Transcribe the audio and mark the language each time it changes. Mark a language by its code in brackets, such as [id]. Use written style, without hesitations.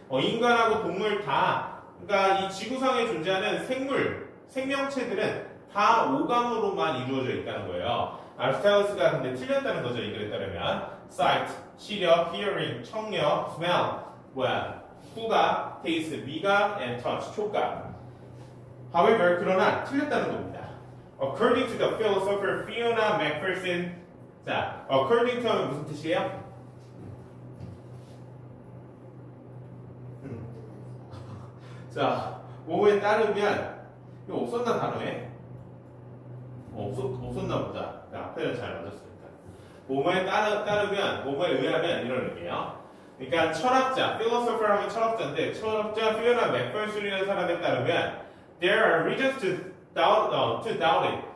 [ko] 인간하고 동물 다, 그러니까 이 지구상에 존재하는 생명체들은 다 오감으로만 이루어져 있다는 거예요. 아리스토텔레스가 근데 틀렸다는 거죠. 이 글에 따르면. [en] sight, 시력, hearing, 청력, smell, 후각, taste, 미각, and touch, 촉각. [ko] However, 그러나 틀렸다는 겁니다. [en] According to the philosopher Fiona McPherson, 자, according to [ko] 하면 무슨 뜻이에요? 자, 뭐에 따르면 이거 없었나 단어에? 없었나 보다. 앞에는 잘 맞았으니까. 뭐뭐에 따르면, 뭐뭐에 의하면 이런 의미예요. 그러니까 철학자, philosopher 하면 철학자인데 철학자 피오나 맥퍼슨이라는 사람에 따르면 [en] there are reasons to doubt it.